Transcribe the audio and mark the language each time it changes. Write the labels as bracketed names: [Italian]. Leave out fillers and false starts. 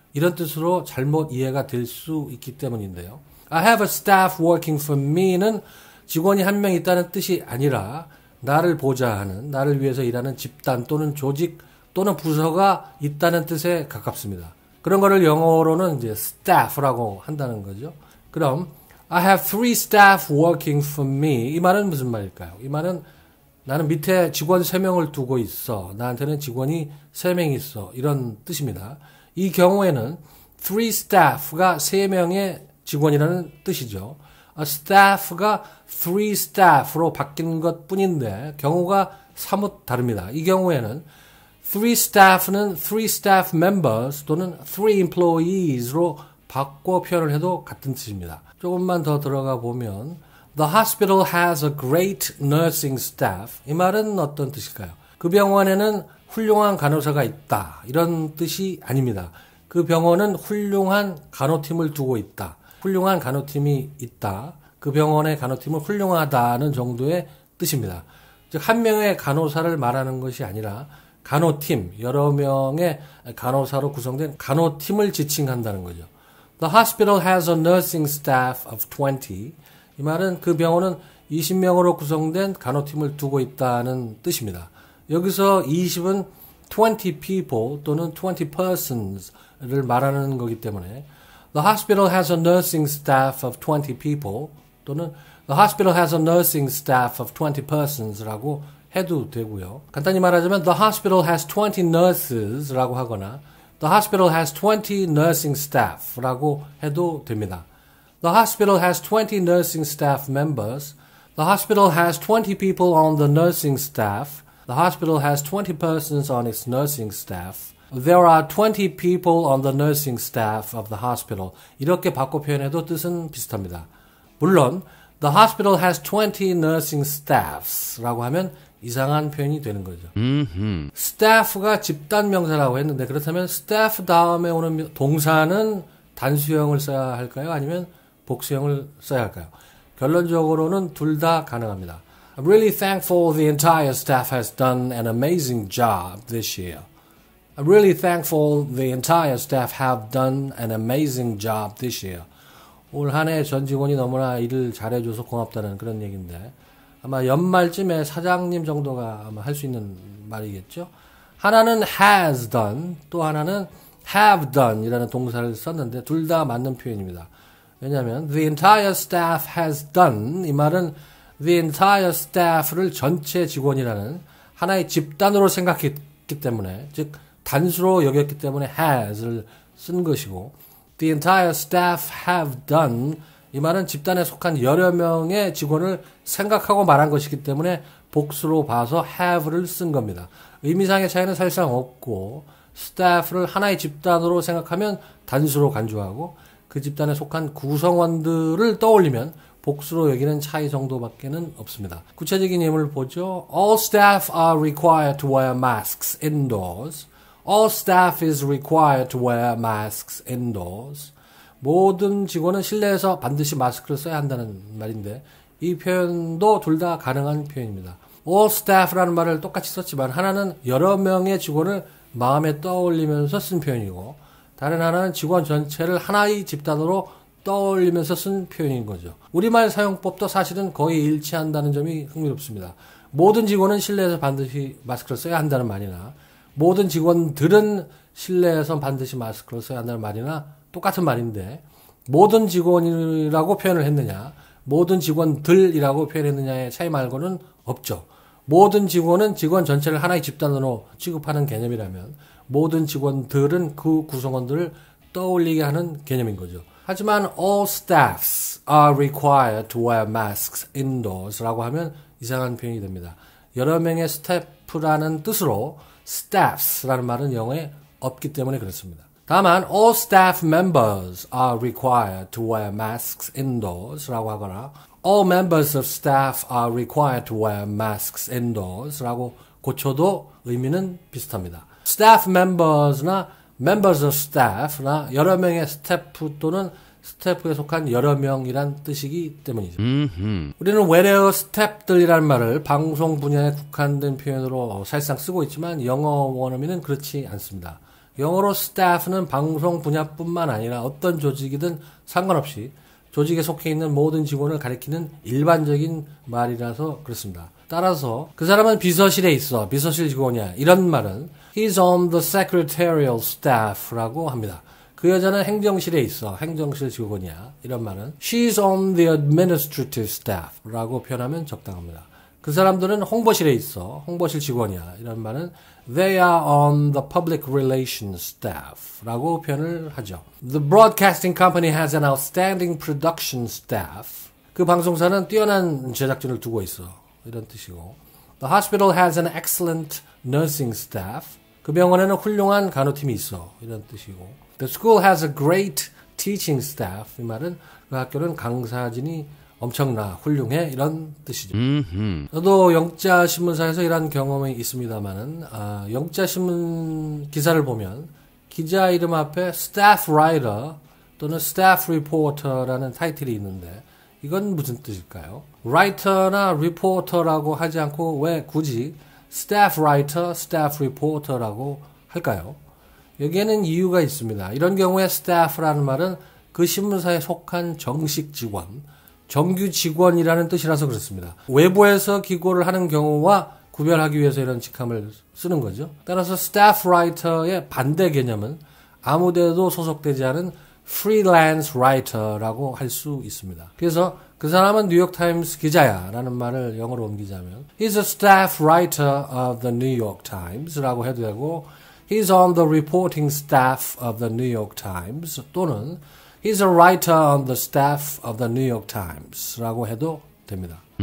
[Korean] 이런 뜻으로 잘못 이해가 될 수 있기 때문인데요. [English] I have a staff working for me [Korean] 는 직원이 1명 있다는 뜻이 아니라 나를 보좌하는, 나를 위해서 일하는 집단 또는 조직 또는 부서가 있다는 뜻에 가깝습니다. 그런 거를 영어로는 이제 staff라고 한다는 거죠. 그럼 [English] I have 3 staff working for me. [Korean] 이 말은 무슨 말일까요? 이 말은 나는 밑에 직원 3명을 두고 있어. 나한테는 직원이 3명이 있어. 이런 뜻입니다. 이 경우에는 3 staff가 3명의 직원이라는 뜻이죠. staff가 3 staff로 바뀐 것 뿐인데 경우가 사뭇 다릅니다. 이 경우에는 3 staff는 3 staff members 또는 3 employees로 바꿔 표현을 해도 같은 뜻입니다. 조금만 더 들어가 보면 [English] The hospital has a great nursing staff. [Korean] 이 말은 어떤 뜻일까요? 그 병원에는 훌륭한 간호사가 있다. 이런 뜻이 아닙니다. 그 병원은 훌륭한 간호팀을 두고 있다. 훌륭한 간호팀이 있다. 그 병원의 간호팀은 훌륭하다는 정도의 뜻입니다. 즉, 한 명의 간호사를 말하는 것이 아니라 간호팀, 여러 명의 간호사로 구성된 간호팀을 지칭한다는 거죠. [English] The hospital has a nursing staff of 20. [Korean] 이 말은 그 병원은 20명으로 구성된 간호팀을 두고 있다는 뜻입니다. 여기서 20은 [English] 20 people 또는 20 persons를 [Korean] 말하는 거기 때문에 [English] The hospital has a nursing staff of 20 people 또는 The hospital has a nursing staff of 20 persons [Korean] 라고 해도 되고요. 간단히 말하자면 [English] The hospital has 20 nurses [Korean] 라고 하거나 [English] The hospital has 20 nursing staff [Korean] 라고 해도 됩니다. [English] The hospital has 20 nursing staff members. The hospital has 20 people on the nursing staff. The hospital has 20 persons on its nursing staff. There are 20 people on the nursing staff of the hospital. [Korean] 이렇게 바꿔 표현해도 뜻은 비슷합니다. 물론 [English] The hospital has 20 nursing staffs [Korean] 라고 하면 이상한 표현이 되는 거죠. staff가 집단 명사라고 했는데 그렇다면 staff 다음에 오는 동사는 단수형을 써야 할까요? 아니면 복수형을 써야 할까요? 결론적으로는 둘 다 가능합니다. [English] I'm really thankful the entire staff has done an amazing job this year. I'm really thankful the entire staff have done an amazing job this year. [Korean] 올 한 해 전 직원이 너무나 일을 잘해줘서 고맙다는 그런 얘기인데 아마 연말쯤에 사장님 정도가 아마 할 수 있는 말이겠죠. 하나는 has done, 또 하나는 have done 이라는 동사를 썼는데 둘 다 맞는 표현입니다. 왜냐하면 [English] the entire staff has done [Korean] 이 말은 the entire staff를 전체 직원이라는 하나의 집단으로 생각했기 때문에 즉 단수로 여겼기 때문에 has를 쓴 것이고 [English] the entire staff have done [Korean] 이 말은 집단에 속한 여러 명의 직원을 생각하고 말한 것이기 때문에 복수로 봐서 have를 쓴 겁니다. 의미상의 차이는 사실상 없고 staff를 하나의 집단으로 생각하면 단수로 간주하고 그 집단에 속한 구성원들을 떠올리면 복수로 여기는 차이 정도밖에는 없습니다. 구체적인 예문을 보죠. [English] All staff are required to wear masks indoors. All staff is required to wear masks indoors. [Korean] 모든 직원은 실내에서 반드시 마스크를 써야 한다는 말인데 이 표현도 둘 다 가능한 표현입니다. All staff라는 말을 똑같이 썼지만 하나는 여러 명의 직원을 마음에 떠올리면서 쓴 표현이고 다른 하나는 직원 전체를 하나의 집단으로 떠올리면서 쓴 표현인 거죠. 우리말 사용법도 사실은 거의 일치한다는 점이 흥미롭습니다. 모든 직원은 실내에서 반드시 마스크를 써야 한다는 말이나 모든 직원들은 실내에서 반드시 마스크를 써야 한다는 말이나 똑같은 말인데 모든 직원이라고 표현을 했느냐 모든 직원들이라고 표현했느냐의 차이 말고는 없죠. 모든 직원은 직원 전체를 하나의 집단으로 취급하는 개념이라면 모든 직원들은 그 구성원들을 떠올리게 하는 개념인 거죠. 하지만 [English] all staffs are required to wear masks indoors [Korean] 라고 하면 이상한 표현이 됩니다. 여러 명의 스태프라는 뜻으로 staffs라는 말은 영어에 없기 때문에 그렇습니다. 다만 [English] all staff members are required to wear masks indoors [Korean] 라고 하거나 [English] all members of staff are required to wear masks indoors [Korean] 라고 고쳐도 의미는 비슷합니다. staff members나 members of staff나 여러 명의 스태프 또는 스태프에 속한 여러 명이란 뜻이기 때문이죠. 우리는 외래어 스태프들이라는 말을 방송 분야에 국한된 표현으로 사실상 쓰고 있지만 영어 원어민은 그렇지 않습니다. 영어로 staff는 방송 분야뿐만 아니라 어떤 조직이든 상관없이 조직에 속해 있는 모든 직원을 가리키는 일반적인 말이라서 그렇습니다. 따라서 그 사람은 비서실에 있어, 비서실 직원이야 이런 말은 [English] He's on the secretarial staff [Korean] 라고 합니다. 그 여자는 행정실에 있어, 행정실 직원이야 이런 말은 [English] She's on the administrative staff [Korean] 라고 표현하면 적당합니다. 그 사람들은 홍보실에 있어, 홍보실 직원이야 이런 말은 [English] They are on the public relations staff [Korean] 라고 표현을 하죠. [English] The broadcasting company has an outstanding production staff. [Korean] 그 방송사는 뛰어난 제작진을 두고 있어 이런 뜻이고 [English] The hospital has an excellent nursing staff. [Korean] 그 병원에는 훌륭한 간호팀이 있어 이런 뜻이고 [English] The school has a great teaching staff. [Korean] 이 말은 그 학교는 강사진이 엄청나, 훌륭해 이런 뜻이죠. 저도 영자신문사에서 일한 경험이 있습니다만은 영자신문 기사를 보면 기자 이름 앞에 staff writer 또는 staff reporter라는 타이틀이 있는데 이건 무슨 뜻일까요? writer나 reporter라고 하지 않고 왜 굳이 staff writer, staff reporter라고 할까요? 여기에는 이유가 있습니다. 이런 경우에 staff라는 말은 그 신문사에 속한 정식 직원, 정규 직원이라는 뜻이라서 그렇습니다. 외부에서 기고를 하는 경우와 구별하기 위해서 이런 직함을 쓰는 거죠. 따라서 staff writer의 반대 개념은 아무데도 소속되지 않은 freelance writer라고 할 수 있습니다. 그래서 그 사람은 뉴욕타임스 기자야 라는 말을 영어로 옮기자면 [English] He's a staff writer of the New York Times [Korean] 라고 해도 되고 [English] He's on the reporting staff of the New York Times 또는 He's a writer on the staff of the New York Times [Korean] 라고 해도 됩니다.